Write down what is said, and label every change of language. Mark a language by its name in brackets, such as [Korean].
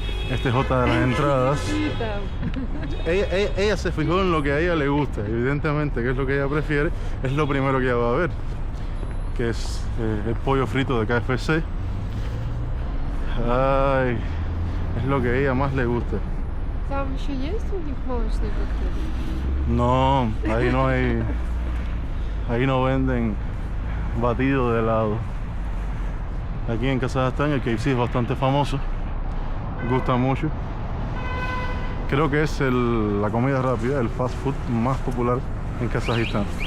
[Spanish] Este es otra de las entradas. Ella se fijó en lo que a ella le gusta, evidentemente, que es lo que ella prefiere, es lo primero que ella va a ver, que es el pollo frito de KFC. Ay, es lo que a ella más le gusta. [Russian] Там еще есть у них молочный коктейль? [Spanish] No, ahí no hay, ahí no venden batido de helado. Aquí en Kazajstán el KFC es bastante famoso, gusta mucho. Creo que es la comida rápida, el fast food más popular en Kazajistán.